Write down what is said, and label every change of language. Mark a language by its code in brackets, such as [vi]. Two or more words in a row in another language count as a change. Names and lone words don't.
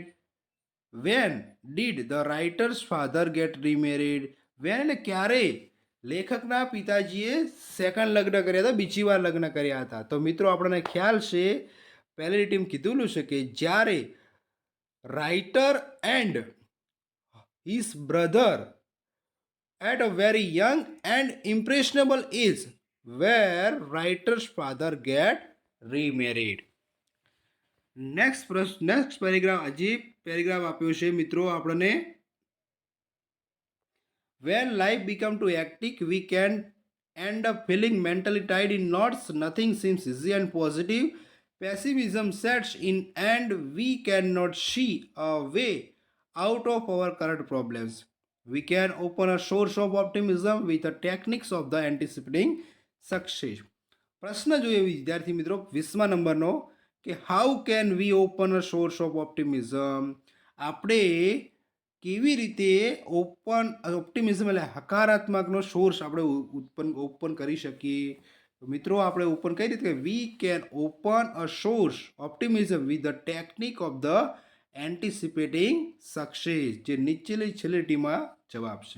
[en] When did the writer's father get remarried? [gu] વેન એટલે ક્યારે લેખકના પિતાજીએ સેકન્ડ લગ્ન કર્યા હતા, બીજી વાર લગ્ન કર્યા હતા? તો મિત્રો આપણને ખ્યાલ છે, પહેલી લીટીમાં કીધેલું છે કે જ્યારે [en] writer and his brother at a very young and impressionable age where writer's father get remarried. [gu] નેક્સ્ટ પેરેગ્રાફ, હજી પેરેગ્રાફ આપ્યો છે મિત્રો આપણને, [en] when life become too hectic we can end up feeling mentally tied in knots, nothing seems easy and positive, pessimism sets in and we cannot see a way out of our current problems. We can open a source of optimism with the techniques of the anticipating success. [gu] પ્રશ્ન જોઈએ વિદ્યાર્થી મિત્રો 20મા નંબરનો કે [en] how can we open a source of optimism? [gu] આપણે કેવી રીતે ઓપ્ટિમિઝમ એટલે હકારાત્મકનો સોર્સ આપણે ઓપન કરી શકીએ? તો મિત્રો આપણે ઓપન કઈ રીતે, [en] we can open a source optimism with the technique of the anticipating success, [gu] જે નીચેની છેલ્લી લીટીમાં જવાબ છે.